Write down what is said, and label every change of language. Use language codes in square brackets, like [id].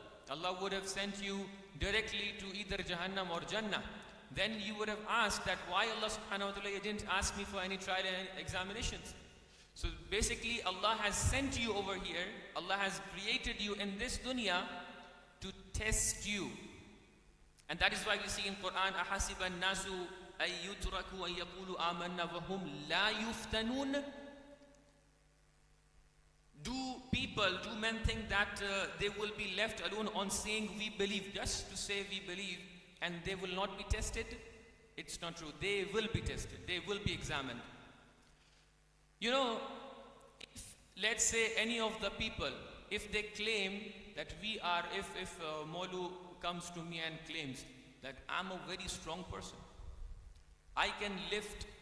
[en] Allah would have sent you directly to either Jahannam or Jannah. Then you would have asked that why Allah subhanahu wa ta'ala didn't ask me for any trial and examinations. So basically Allah has sent you over here, Allah has created you in this dunya to test you. And that is why we see in Quran, [ar] أَحَسِبَ النَّاسُ أَن يُتْرَكُوا أَن يَقُولُوا آمَنَّا وَهُمْ لَا يُفْتَنُونَ. [en] Do men think that they will be left alone on saying we believe, just to say we believe, and they will not be tested? It's not true. They will be tested. They will be examined. You know, if, let's say any of the people, if they claim that we are, if Molu comes to me and claims that I'm a very strong person, I can lift.